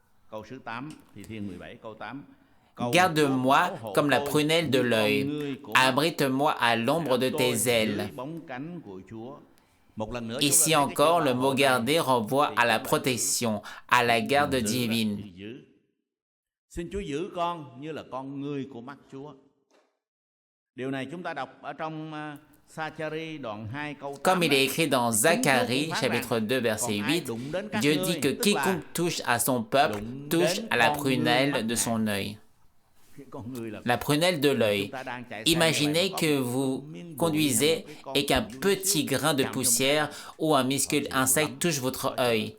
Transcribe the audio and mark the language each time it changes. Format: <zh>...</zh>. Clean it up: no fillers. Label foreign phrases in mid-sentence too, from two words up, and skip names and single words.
<fr>« Garde-moi comme la prunelle de l'œil, abrite-moi à l'ombre de tes ailes. » Ici encore, le mot « garder » renvoie à la protection, à la garde divine.</fr> <vi>Xin Chúa giữ con như là con ngươi của mắt Chúa. Điều này chúng ta đọc ở trong Sa-cha-ri đoạn 2 câu 8.</vi> <fr>Comme il est écrit dans Zacharie, chapitre 2, verset 8, Dieu dit que quiconque touche à son peuple touche à la prunelle de son œil. La prunelle de l'œil. Imaginez que vous conduisez et qu'un petit grain de poussière ou un minuscule insecte touche votre œil.</fr>